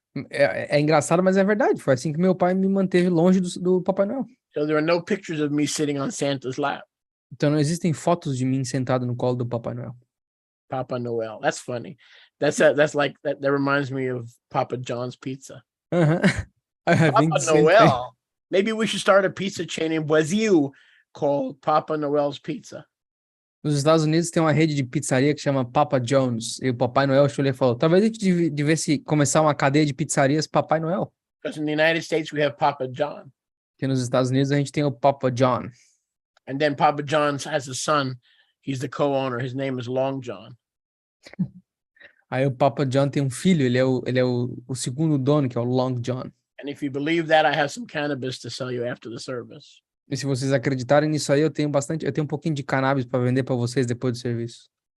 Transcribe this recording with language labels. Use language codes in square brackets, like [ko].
[pt] É engraçado, mas é verdade. Foi assim que meu pai me manteve longe do Papai Noel. [en] So there are no pictures of me sitting on Santa's lap. [pt] Então não existem fotos de mim sentado no colo do Papai Noel. [en] Papa Noel. That's funny. That's like that reminds me of Papa John's Pizza. Papa Noel. Maybe we should start a pizza chain in Brazil called Papa Noel's Pizza. [pt] Nos Estados Unidos tem uma rede de pizzaria que chama Papa John's. E o Papai Noel chegou e falou, talvez a gente devesse começar uma cadeia de pizzarias Papai Noel. [en] Because in the United States we have Papa John. [pt] Porque nos Estados Unidos a gente tem o Papa John. [en] And then Papa John has a son. He's the co-owner. His name is Long John. [pt] Aí o Papa John tem um filho, ele é o segundo dono, que é o Long John. [en] And if you believe that, I have some cannabis to sell you after the service. [pt] E se vocês acreditarem nisso aí, eu tenho um pouquinho de cannabis para vender para vocês depois do serviço.